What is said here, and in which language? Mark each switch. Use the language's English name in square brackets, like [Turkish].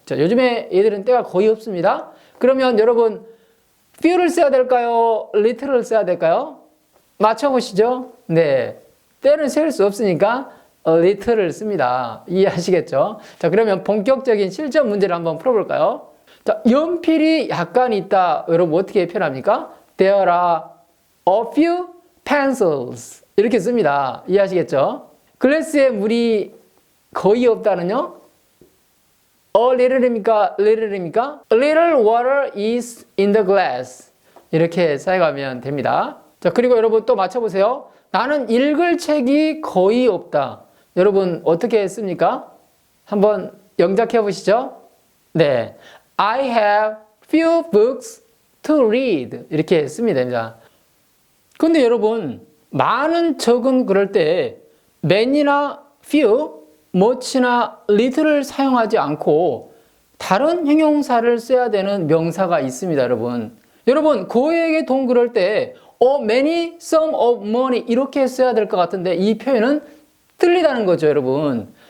[Korean] 자, 요즘에 애들은 때가 거의 없습니다. 그러면 여러분 few를 써야 될까요? little를 써야 될까요? 맞춰보시죠. 네, 때는 셀 수 없으니까 little를 씁니다. 이해하시겠죠? 자, 그러면 본격적인 실전 문제를 한번 풀어볼까요? 자, 연필이 약간 있다. 여러분 어떻게 표현합니까? [English] There are a few pencils [Korean] 이렇게 씁니다. 이해하시겠죠? 글래스에 물이 거의 없다는요? [English] A little입니까? little입니까? A little water is in the glass. [Korean] 이렇게 사용하면 됩니다. 자, 그리고 여러분 또 맞춰보세요. 나는 읽을 책이 거의 없다. 여러분 어떻게 씁니까? 한번 영작해 보시죠. [English] 네, I have few books to read. [Korean] 이렇게 쓰면 됩니다. 근데 여러분 많은 적은 그럴 때 many나 few, much나 little를 사용하지 않고 다른 형용사를 써야 되는 명사가 있습니다, 여러분. 여러분, 고액의 돈 그럴 때 many, [English] sum of money [Korean] 이렇게 써야 될 것 같은데 이 표현은 틀리다는 거죠, 여러분.